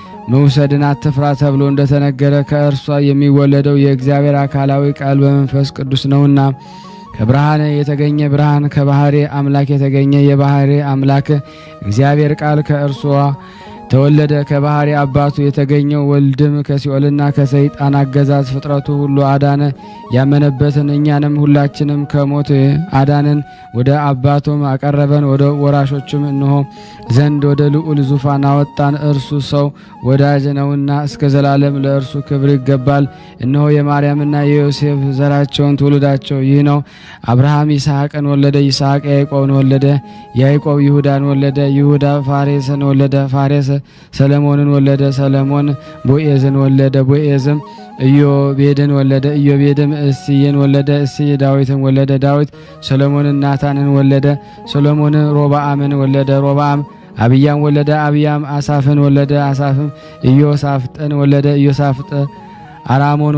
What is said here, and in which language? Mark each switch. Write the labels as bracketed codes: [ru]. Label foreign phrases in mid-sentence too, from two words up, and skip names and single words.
[am] መውሰድን አትፍራ ተብሎ እንደተነገረ ከእርሷ የሚወለደው የእግዚአብሔር አካላዊ ቃል በመንፈስ ቅዱስ ነውና ከብርሃን የተገኘ ብርሃን ከባህሪ አምላክ የተገኘ የባህሪ አምላክ እግዚአብሔር ቃል ከእርሷ ተወለደ። ከባህሪ አባቱ የተገኘው ወልድም ከሲኦልና ከሰይጣን አገዛዝ ፍጥረቱ ሁሉ አዳነ። ያመነበትን እኛንም ሁላችንም ከሞት አዳነን። ወደ አባቱም አቀረበን። ወደ ወራሾችም እንሆ ዘንድ ወደ ልዑል ዙፋን አወጣን። እርሱ ሰው ወዳጅ ነውና እስከ ዘላለም ለእርሱ ክብር ይገባል። እነሆ የማርያምና የዮሴፍ ዘራቸውን ትውልዳቸው ይህ ነው። አብርሃም ይስሐቅን ወለደ። ይስሐቅ ያዕቆብን ወለደ። ያዕቆብ ይሁዳን ወለደ። ይሁዳ ፋሬስን ወለደ። ፋሬስ ሰለሞንን ወለደ። ሰለሞን ቦዔዝን ወለደ። ቦዔዝም ኢዮቤድን ወለደ። ኢዮቤድም እሴይን ወለደ። እሴይ ዳዊትን ወለደ። ዳዊት ሰሎሞንን ናታንን ወለደ። ሰሎሞን ሮብዓምን ወለደ። ሮብዓም አብያም ወለደ። አብያም አሳፍን ወለደ። አሳፍም ኢዮሳፍጥን ወለደ። ኢዮሳፍጥ አራሞን